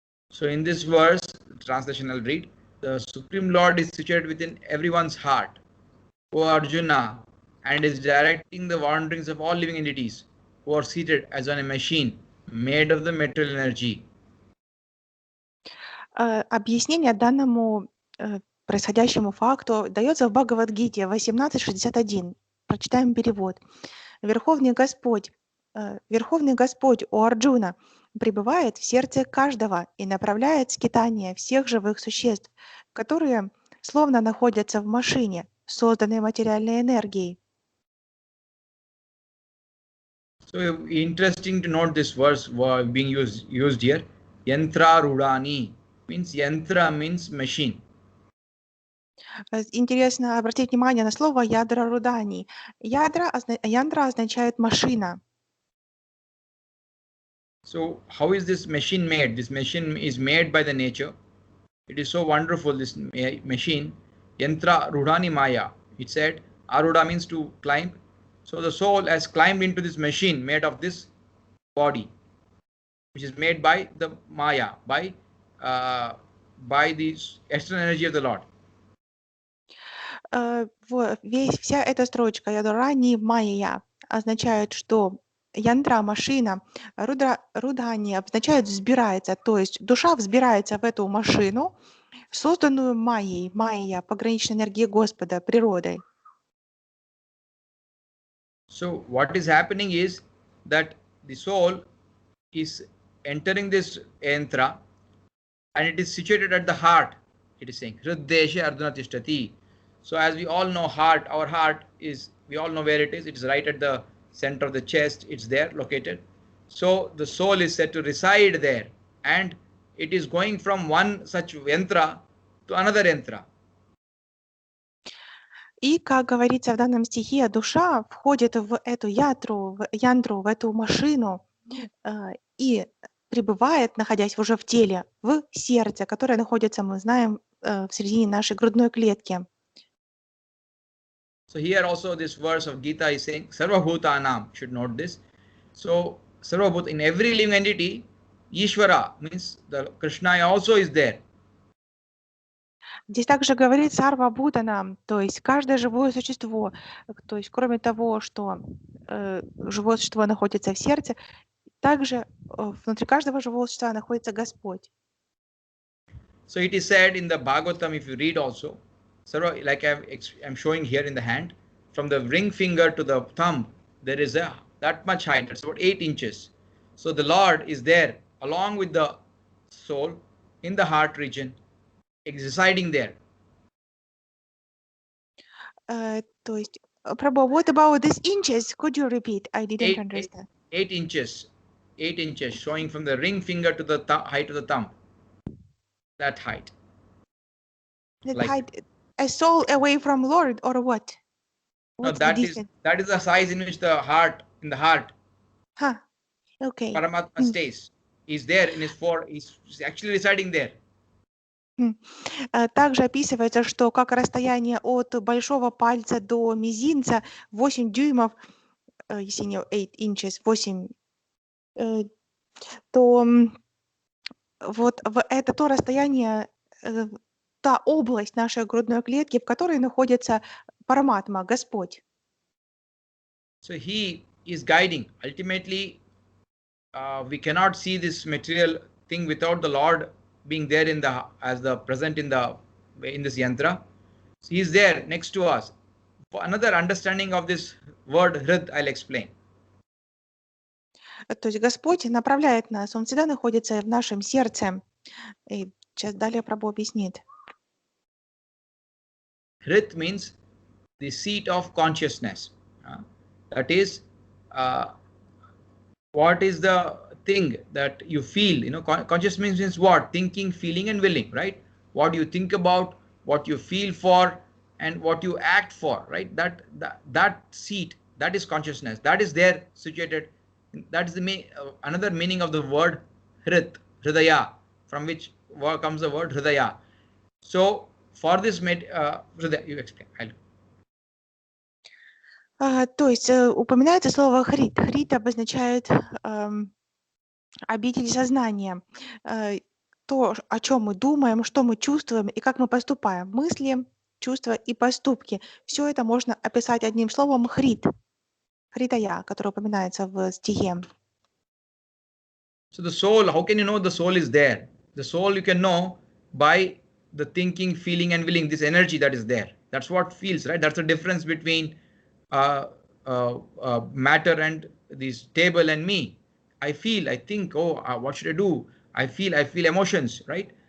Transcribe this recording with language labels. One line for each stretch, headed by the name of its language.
English: So in this verse, translation I'll read, the Supreme Lord is situated within everyone's heart, O Arjuna, and is directing the wanderings of all living entities who are seated as on a machine made of the material energy.
Russian: Объяснение данному происходящему факту дается в Бхагавад-гите 18.61. Прочитаем перевод. Верховный Господь, о Арджуна, пребывает в сердце каждого и направляет скитание всех живых существ, которые словно находятся в машине, созданной материальной энергией.
English: So interesting to note this verse being used here. Yantra rudani means yantra means machine.
Russian: Интересно обратить внимание на слово ядра рудани. Ядра означает машина.
English: So how is this machine made? This machine is made by the nature. It is so wonderful, this machine.
Sanskrit: Yantra rudani maya.
English: It said aruda means to climb. So the soul has climbed into this machine made of this body, which is made by the maya, by the external energy of the Lord.
Russian: Вся эта строчка «ядурани майя» означает, что янтра, машина, рудхани означает «взбирается», то есть душа взбирается в эту машину, созданную майей, майя, пограничной энергией Господа, природой.
English: So what is happening is that the soul is entering this yantra and it is situated at the heart. It is saying
Sanskrit: Hriddesha Ardhana Tishtati.
English: So as we all know, our heart is, we all know where it is. It is right at the center of the chest. It's there located. So the soul is said to reside there, and it is going from one such yantra to another yantra.
Russian: И, как говорится в данном стихе, душа входит в эту янтру, в эту машину и пребывает, находясь уже в теле, в сердце, которое находится, мы знаем, в середине нашей грудной клетки.
English: So here also this verse of Gita is saying Sarva Bhutanam, should note this. So Sarva Bhuta, in every living entity, Ishvara means the Krishna also is there.
Russian: Здесь также говорит Сарва Бхутана, то есть каждое живое существо, то есть кроме того, что живое существо находится в сердце, также внутри каждого живого существа находится Господь.
English: So it is said in the Bhagavatam, if you read also, Sarva, like I'm showing here in the hand, from the ring finger to the thumb, there is that much height. That's about 8 inches. So the Lord is there along with the soul in the heart region, residing there.
Russian: То есть,
English: Prabhu, what about these inches? Could you repeat? I didn't understand. 8 inches. 8 inches, showing from the ring finger to the height of the thumb. That height. That Like, height, a soul away from Lord, or what? no, What's the distance? that is the size in which the heart, Huh. Okay. Paramatma stays. He's there in he's actually residing there.
Russian: Также описывается, что как расстояние от большого пальца до мизинца 8 дюймов, если не
English: 8 inches,
Russian: 8, то вот это то расстояние, та область нашей грудной клетки, в которой находится Параматма, Господь.
English: So he is guiding. Ultimately, we cannot see this material thing without the Lord being there present in this yantra. So he is there next to us. For another understanding of this word Hrid, I'll explain.
Russian: То есть Господь направляет нас, Он всегда находится в нашем сердце. И сейчас далее Прабху объяснит.
English: Hrit means the seat of consciousness. That is, what is the thing that you feel? Consciousness means what? Thinking, feeling, and willing, right? What you think about, what you feel for, and what you act for, right? That seat, that is consciousness. That is there situated. That is another meaning of the word Hrit, Hridaya, from which comes the word Hridaya. So for this, Hridaya, you explain.
Russian: То есть упоминается слово «хрит». «Хрит» обозначает обитель сознания. То, о чем мы думаем, что мы чувствуем и как мы поступаем. Мысли, чувства и поступки. Все это можно описать одним словом «хрит». Хритая, который упоминается в стихе.
English: So the soul, how can you know the soul is there? The soul you can know by the thinking, feeling, and willing, this energy that is there. That's what feels, right? That's the difference between matter and this table and me. I feel, I think, what should I do? I feel emotions, right?